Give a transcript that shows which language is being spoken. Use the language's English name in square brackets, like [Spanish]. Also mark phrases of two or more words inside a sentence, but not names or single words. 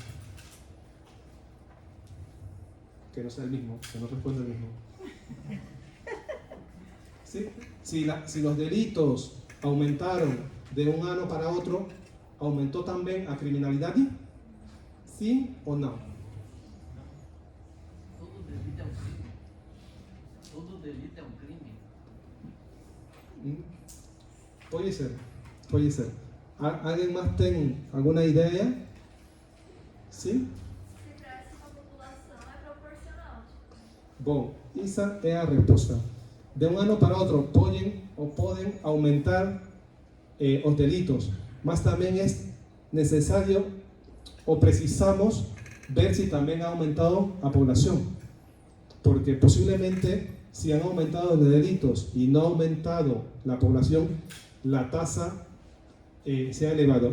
[Spanish] Que no sea el mismo, que no responda el mismo. ¿Sí? Si los delitos aumentaron de un año para otro, ¿aumentó también la criminalidad? ¿Sí o no? [Portuguese] Todo delito é um crime. Todo delito é um crime. [Spanish] Puede ser. ¿Alguien más tiene alguna idea? ¿Sí? [Portuguese] Se cresce com a população é proporcional. Bom, [Spanish] esa es la respuesta. De un año para otro pueden aumentar los delitos, mas también es necesario o precisamos ver si también ha aumentado la población, porque posiblemente si han aumentado los delitos y no ha aumentado la población, la tasa se ha elevado.